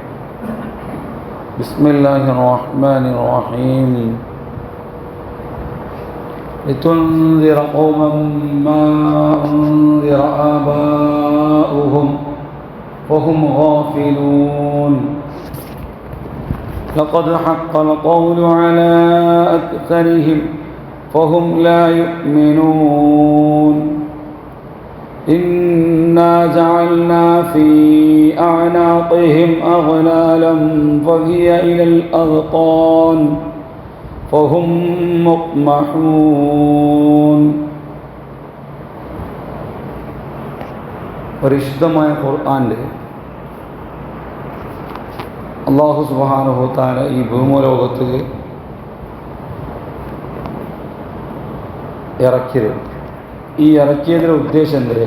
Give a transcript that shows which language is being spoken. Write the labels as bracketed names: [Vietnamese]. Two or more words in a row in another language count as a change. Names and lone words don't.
[Arabic] بسم الله الرحمن الرحيم لتنذر قوما ما أنذر آباؤهم وهم غافلون لقد حق القول على أكثرهم فهم لا يؤمنون إنا جعلنا في أعناقهم أغلالا فهي إلى الأذقان فهم مقمحون. [Malayalam] പരിശുദ്ധമായ ഖുർആനിൽ അല്ലാഹു [Arabic] سبحانه وتعالى [Malayalam] ഈ ഭൂമിലോകത്ത് ഇറക്കിയതിൻ്റെ ഉദ്ദേശം എന്ത്?